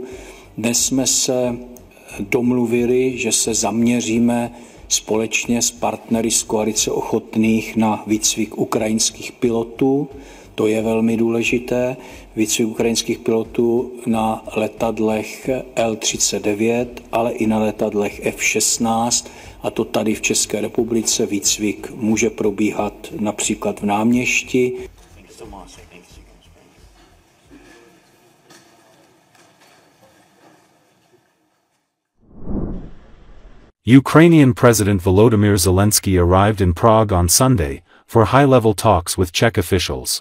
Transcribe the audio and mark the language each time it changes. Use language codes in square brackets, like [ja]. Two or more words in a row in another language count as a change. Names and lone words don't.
[cs] Dnes jsme se domluvili, že se zaměříme společně s partnery z koalice ochotných na výcvik ukrajinských pilotů. To je velmi důležité. Výcvik ukrajinských pilotů na letadlech Il-39, ale i na letadlech F-16. A to tady v České republice výcvik může probíhat například v Náměšti. [en] Ukrainian President Volodymyr Zelensky arrived in Prague on Sunday for high-level talks with Czech officials.